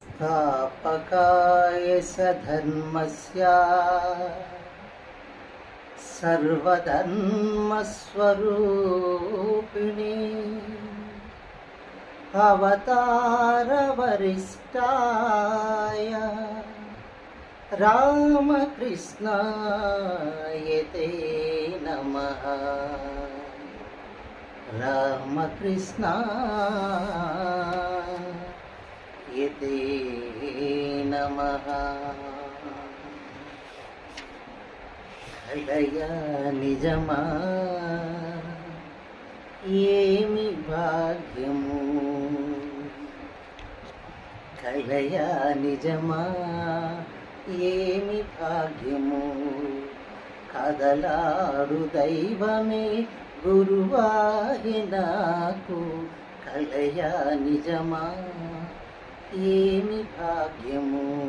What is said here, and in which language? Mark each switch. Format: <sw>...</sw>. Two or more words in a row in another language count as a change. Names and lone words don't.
<sa>स्थापकाय सधर्मस्य सर्वधर्मस्वरूपिणे अवतारवरिष्ठाय रामकृष्णाय ते नमः। रामकृष्णाय ते नमः।</sa> <te>కలయ నిజమా ఏమి భాగ్యము, కలయ నిజమా ఏమి భాగ్యము, కదలాడు దైవమే గురువాయి నాకు, కలయ నిజమా ఏమి భాగ్యము।</te>